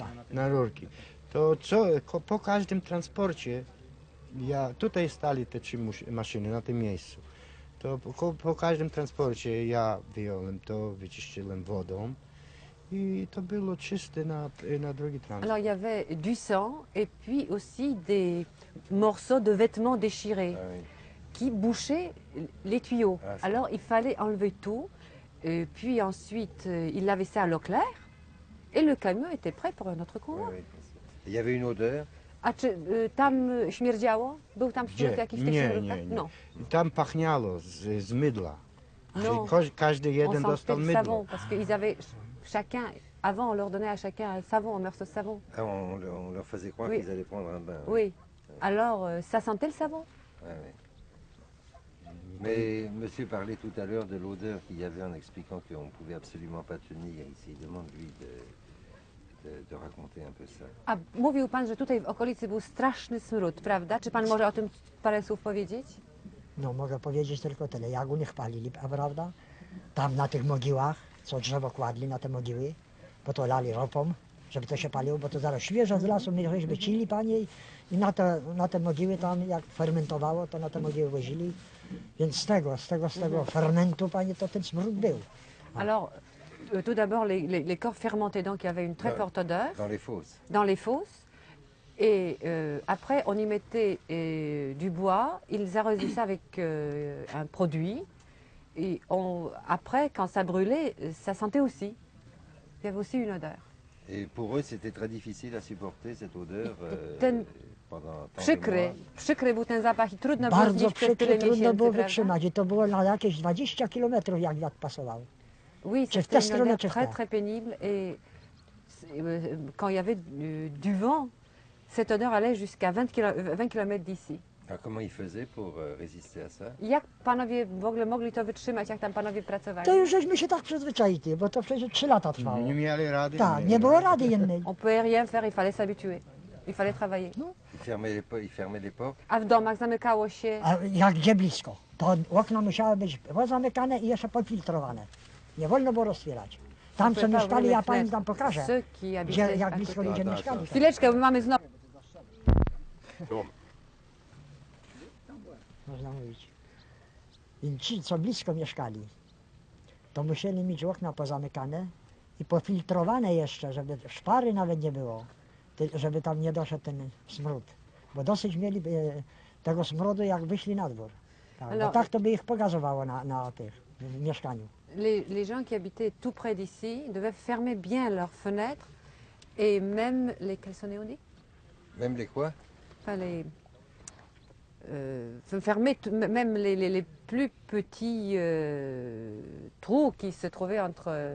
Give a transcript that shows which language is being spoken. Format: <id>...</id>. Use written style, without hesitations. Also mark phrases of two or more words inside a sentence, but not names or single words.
<pl>rurki. To po każdym transporcie, tutaj stali te 3 maszyny na tym miejscu. To po każdym transporcie ja wyjąłem to, wyczyściłem wodą i to było czyste na drugi transport.</pl> <fr>Alors il y avait du sang et puis aussi des morceaux de vêtements déchirés Ah oui. qui bouchaient les tuyaux. Ah, ça. Alors il fallait enlever tout, puis ensuite il lavait ça à l'eau claire et le camion était prêt pour un autre Oui, convoi. oui. Il y avait une odeur.</fr> <pl>A czy tam śmierdziało? Był tam Gdzie? śmierd jakiś w tych Nie, ciężarówkach? nie, nie. No. I tam pachniało z mydla. No. Każdy jeden</pl> <fr>On</fr> <pl>dostał</pl> <fr>sentait le</fr> <pl>mydło.</pl> <fr>savon parce qu'ils avaient chacun, avant on leur donnait à chacun un savon, un morceau de savon. Ah, on leur faisait croire Oui. qu'ils allaient prendre un bain. Oui. Alors ça sentait le savon. Ouais, ouais. Mais monsieur parlait tout à l'heure de l'odeur qu'il y avait en expliquant qu'on ne pouvait absolument pas tenir ici. Demande-lui de raconter un peu ça.</fr> <pl>A mówił pan, że tutaj w okolicy był straszny smród, prawda? Czy pan może o tym parę słów powiedzieć? No mogę powiedzieć tylko tyle, jak u nich palili, a prawda? Tam na tych mogiłach, co drzewo kładli na te mogiły, bo to lali ropą, żeby to się paliło, bo to zaraz świeżo z lasu my żeśmy cili, panie, i na te mogiły tam jak fermentowało, to na te mogiły wozili. Więc z tego fermentu, panie, to ten smród był.</pl> <fr>Alors, tout d'abord, les corps fermentés, donc il y avait une très Ouais. forte odeur Dans les fosses. dans les fosses. Et après, on y mettait du bois, ils arrosaient ça avec un produit. Et après, quand ça brûlait, ça sentait aussi. Il y avait aussi une odeur. Et pour eux, c'était très difficile à supporter cette odeur</fr> <pl>Ten-</pl> <fr>pendant tant de</fr> <pl>Przykry,</pl> <fr>mois.</fr> <pl>przykry był ten zapach i trudno było Bardzo znieść przez tyle przykre, trudno miesięcy, było prawda? wytrzymać i to było na jakieś 20 kilometrów, jak wiatr pasował.</pl> <fr>Oui,</fr> <pl>Czy w</pl> <fr>c'était</fr> <pl>tę</pl> <fr>une</fr> <pl>stronę,</pl> <fr>odeur</fr> <pl>czy w</pl> <fr>très</fr> <pl>tę?</pl> <fr>très pénible et quand il y avait du vent, cette odeur allait jusqu'à 20 km d'ici. Alors comment ils faisaient pour résister à ça?</fr> <pl>Jak panowie w ogóle mogli to wytrzymać, jak tam panowie pracowali? To już żeśmy się tak przyzwyczaili, bo to przecież 3 lata trwało. Nie mieli rady. Tak, nie było rady innej.</pl> <fr>On pouvait rien faire, il fallait s'habituer. Il fallait travailler. Ils fermaient les portes.</fr> <pl>A w domach zamykało się, A jak gdzie blisko, to okna musiały być pozamykane i jeszcze pofiltrowane. Nie wolno było roztwierać. Tam co mieszkali, ja pani tam pokażę,</pl> <fr>ceux qui</fr> <pl>gdzie,</pl> <fr>habitaient</fr> <pl>jak</pl> <fr>à</fr> <pl>blisko</pl> <fr>côté.</fr> <pl>ludzie mieszkali. Chwileczkę, bo mamy znowu. Można mówić. I ci, co blisko mieszkali, to musieli mieć okna pozamykane i pofiltrowane jeszcze, żeby szpary nawet nie było, żeby tam nie doszedł ten smród. Bo dosyć mieli tego smrodu, jak wyszli na dwór. Tak, Ale- bo tak to by ich pogazowało w mieszkaniu.</pl> <fr>Les gens qui habitaient tout près d'ici devaient fermer bien leurs fenêtres Et même les calçonnés, on dit? Même les quoi? Enfin, les... fermer même les plus petits trous qui se trouvaient entre...</fr>